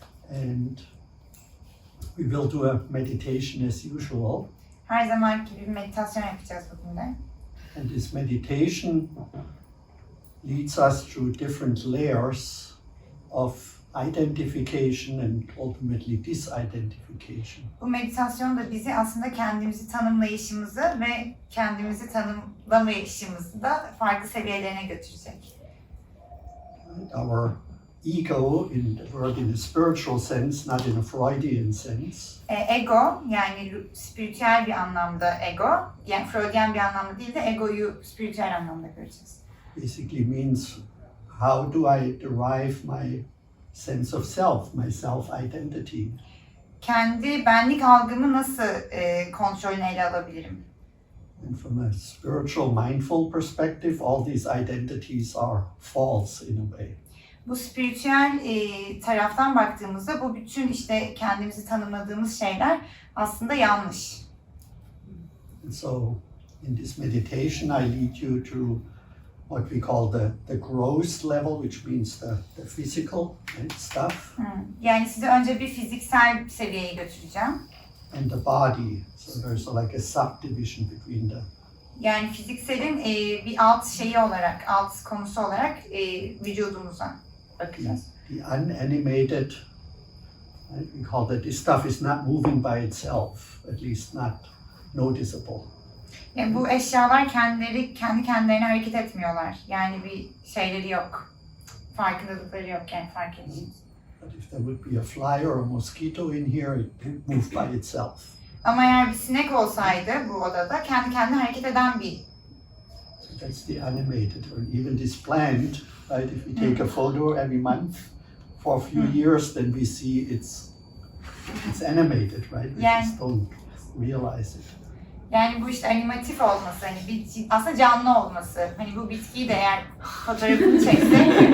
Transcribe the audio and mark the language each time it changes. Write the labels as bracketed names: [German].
[English] And we will do a meditation as usual. [Turkish] Her zamanki gibi meditasyon yapacağız bugün de. [English] And this meditation leads us through different layers of identification and ultimately disidentification. [Turkish] Bu meditasyon da bizi aslında kendimizi tanımlayışımızı ve kendimizi tanımlamayışımızı da farklı seviyelerine götürecek. [English] Our ego, in the word in a spiritual sense, not in a Freudian sense, [Turkish] Ego, yani spiritüel bir anlamda ego, yani Freudian bir anlamda değil de egoyu spiritüel anlamda göreceğiz. [English] basically means how do I derive my sense of self, my self-identity. [Turkish] Kendi benlik algımı nasıl kontrolüne ele alabilirim? [English] And from a spiritual, mindful perspective, all these identities are false in a way. [Turkish] Bu spiritüel taraftan baktığımızda bu bütün işte kendimizi tanımladığımız şeyler aslında yanlış. [English] And so in this meditation, I lead you to what we call the gross level, which means the physical stuff. [Turkish] Yani sizi önce bir fiziksel seviyeye götüreceğim. [English] and the body. So there's like a subdivision between the. [Turkish] Yani fizikselin bir alt şeyi olarak, alt konusu olarak vücudumuza bakacağız. [English] The unanimated, right? We call that this stuff is not moving by itself, at least not noticeable. [Turkish] Yani bu eşyalar kendi kendilerine hareket etmiyorlar. Yani bir şeyleri yok. Farkındalıkları yok, yani fark edişimiz. [English] But if there would be a fly or a mosquito in here, it would move by itself. [Turkish] Ama eğer bir sinek olsaydı bu odada kendi kendine hareket eden bir. [English] So that's the animated, or even this plant, right? If we take a photo every month for a few years, then we see it's animated, right? We just don't realize it. [Turkish] Yani bu işte animatif olması, hani bir, aslında canlı olması. Hani bu bitkiyi de eğer fotoğrafını çeksek.